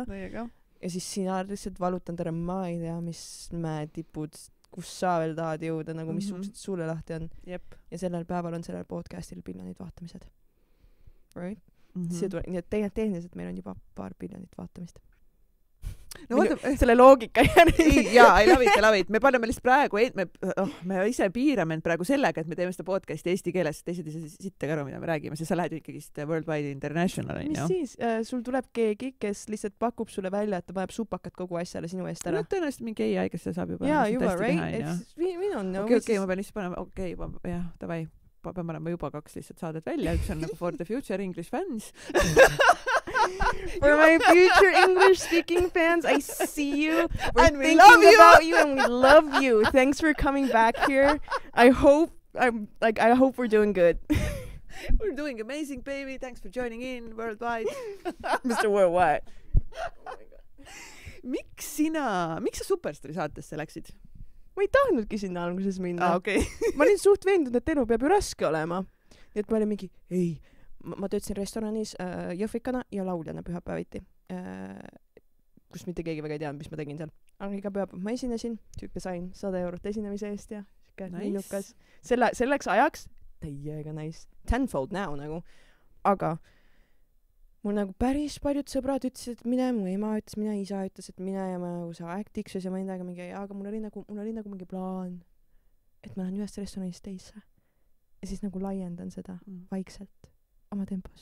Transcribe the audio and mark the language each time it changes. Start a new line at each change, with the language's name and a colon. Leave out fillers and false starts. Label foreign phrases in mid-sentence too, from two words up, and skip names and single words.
Estonian: Ja siis sina lihtsalt valutanud ära, ma ei tea, mis mäetipud, kus sa veel tahad jõuda, nagu mis uksed sulle lahti on. Jep. Ja sellel päeval on sellel podcastil miljonid vaatamised.
English: Right?
Estonian: Nii et tehniliselt meil on juba paar miljonit vaatamist. No selle loogika järgi. Jaa,
English: I love it.
Estonian: Me paneme lihtsalt praegu, me ise piirame end praegu sellega, et me teeme seda podcasti eesti keeles, teised ei saa sitta ka aru, mida me räägime, sest sa lähed ikkagi
English: Worldwide International.
Estonian: Mis siis? Sul tuleb keegi, kes lihtsalt pakub sulle välja, et ta paneb supakat kogu asjale sinu eest ära. No tõenäoliselt mingi AI, kes seda saab juba. Jaa, juba, right? Okei, ma pean lihtsalt panema, jah, davai. Pean panema juba 2 lihtsalt saadet välja, üks on nagu
English: For the Future English Fans. For my future English speaking fans, I see you. We're and we love you. About you and we love you. Thanks for coming back here. I hope we're doing good. We're doing amazing, baby. Thanks for joining in Worldwide. Mr. Worldwide. Oh my God.
Estonian: Miks sa Superstaari saatesse läksid? Ma ei tahtnudki sinna alguses minna.
English: Okay.
Estonian: Ma olin suht veendunud, et elu peab ju raske olema. Nii et ma olin mingi, ei, ma töötasin restoranis jõhvikana ja lauljana pühapäeviti. Kus mitte keegi väga ei teadnud, mis ma tegin seal. Aga iga pühapäev ma esinesin, tüüke sain 100 eurot esinemise eest ja nice. Selleks ajaks täiega nice.
English: Tenfold now
Estonian: nagu. Aga mul nagu päris paljud sõbrad ütlesid, et mine, mu ema ütles, mine, isa ütles, et mine ja ma nagu sa actiksus ja ma endaga mingi, aga mul oli nagu mingi plaan, et ma lähen ühest restoranist teisse ja siis nagu laiendan seda vaikselt oma tempos.